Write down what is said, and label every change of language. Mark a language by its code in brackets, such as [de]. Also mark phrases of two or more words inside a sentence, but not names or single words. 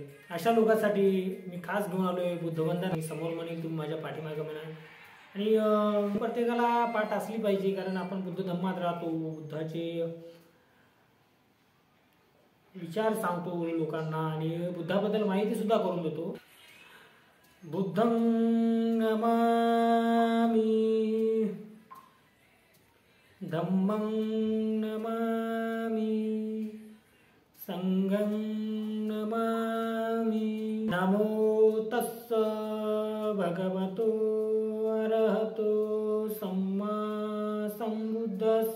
[mr] अशा लोकांसाठी मी खास घेऊन आलो आहे बुद्धवंदना। मी समोर म्हणेल, तुम्ही माझ्या पाठीमागे म्हणा। आणि प्रत्येकाला पाठ असली पाहिजे, कारण आपण बुद्ध धम्मात राहतो। बुद्धाचे विचार सांगतो लोकांना आणि बुद्धाबद्दल माहिती सुद्धा करून देतो। [pi] बुद्धं नमामि, धम्मं नमामि, संघं नमामि। नमो तस्स भगवतो अरहतो सम्मा संबुद्धस्स।